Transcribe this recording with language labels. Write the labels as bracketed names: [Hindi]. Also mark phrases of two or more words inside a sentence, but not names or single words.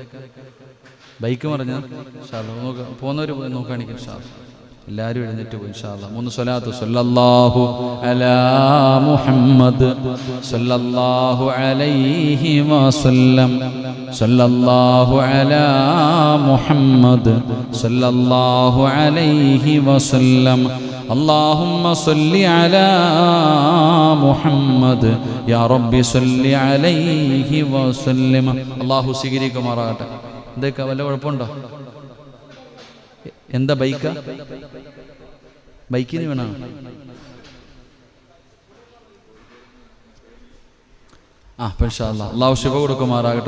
[Malayalam] ബൈക്ക് മറിഞ്ഞാൽ നോക്ക, പോകുന്നവർ നോക്കുകയാണെങ്കിൽ എല്ലാവരും എഴുന്നേറ്റ് പോയി [Arabic] إن شاء الله. 3 സ്വലാത്ത്. صلى الله على محمد صلى الله عليه وسلم، صلى الله على محمد صلى الله عليه وسلم, اللهم صل على محمد يا رب صل عليه وسلم. [Malayalam] അല്ലാഹു സ്വീകരിക്കുമാറാകട്ടെ. എന്തൊക്കെ വല്ല കുഴപ്പമുണ്ടോ? എന്താ ബൈക്കാ? ബൈക്കിന് വേണോ? [Arabic] إن شاء الله [Malayalam] അല്ലാഹു ശിഫ കൊടുക്കുമാറാകട്ടെ.